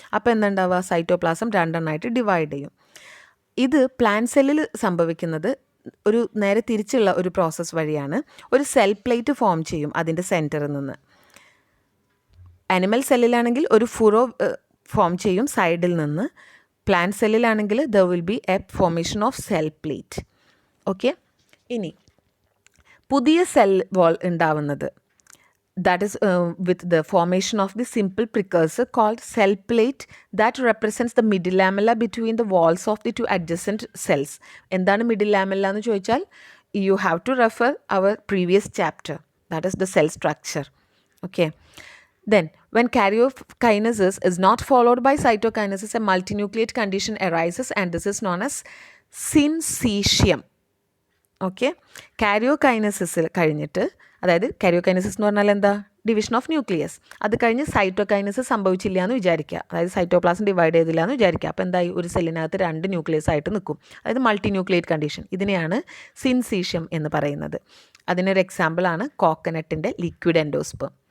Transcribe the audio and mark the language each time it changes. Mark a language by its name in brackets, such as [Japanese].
[Malayalam] അപ്പോൾ എന്താണ്ടാവുക, cytoplasm 2 divide ചെയ്യും. ഇത് പ്ലാന്റ് സെല്ലിൽ സംഭവിക്കുന്നത് ഒരു നേരെ തിരിച്ചുള്ള ഒരു പ്രോസസ്സ് വഴിയാണ്. ഒരു സെൽ പ്ലേറ്റ് ഫോം ചെയ്യും അതിൻ്റെ സെൻറ്ററിൽ നിന്ന്. ആനിമൽ സെല്ലിലാണെങ്കിൽ ഒരു ഫുറോ ഫോം ചെയ്യും സൈഡിൽ നിന്ന്. Plant സെല്ലിലാണെങ്കിൽ [English] There will be a formation of cell plate. Okay, [Malayalam] ഇനി പുതിയ സെൽ വാൾ ഉണ്ടാവുന്നത്, [English] that is with the formation of the simple precursor called cell plate that represents the middle lamella between the walls of the 2 adjacent cells. [Malayalam] എന്താണ് [English] middle lamella [Malayalam] എന്ന് ചോദിച്ചാൽ [English] you have to refer our previous chapter, that is the cell structure. Okay, then when karyokinesis is not followed by cytokinesis, a multinucleate condition arises and this is known as syncytium. [Malayalam] Okay, കാരിയോകൈനസിസ് കഴിഞ്ഞിട്ട്, അതായത് കാരിയോകൈനസിസ് എന്ന് പറഞ്ഞാൽ എന്താ, [English] Division of nucleus. [Malayalam] അത് കഴിഞ്ഞ് cytokinesis സംഭവിച്ചില്ല എന്ന് വിചാരിക്കുക, അതായത് സൈറ്റോപ്ലാസം ഡിവൈഡ് ചെയ്തില്ല എന്ന് വിചാരിക്കുക. അപ്പോൾ എന്തായി, ഒരു സെല്ലിനകത്ത് 2 ന്യൂക്ലിയസ് ആയിട്ട് നിൽക്കും, അതായത് മൾട്ടി ന്യൂക്ലിയേറ്റ് കണ്ടീഷൻ. ഇതിനെയാണ് സിൻസീഷ്യം എന്ന് പറയുന്നത്. അതിനൊരു എക്സാമ്പിളാണ് കോക്കനട്ടിൻ്റെ ലിക്വിഡ് എൻഡോസ്പേം.